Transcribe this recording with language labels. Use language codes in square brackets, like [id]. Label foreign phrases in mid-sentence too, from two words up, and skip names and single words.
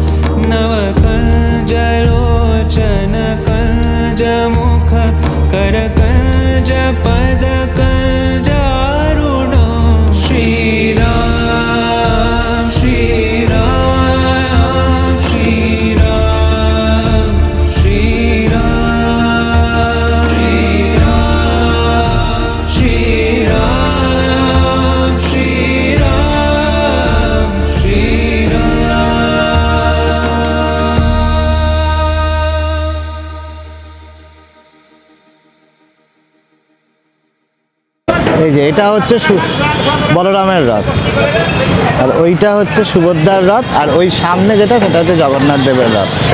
[awa] नवकञ्जलोचन कञ्जमुख करकञ्ज पद कञ्जारुणं श्रीराम श्रीराम श्रीराम श्रीराम श्रीराम श्रीराम श्रीराम [bn] এই যে এটা হচ্ছে বলরামের রথ, আর ওইটা হচ্ছে সুভদ্রার রথ, আর ওই সামনে যেটা সেটা হচ্ছে জগন্নাথ দেবের রথ।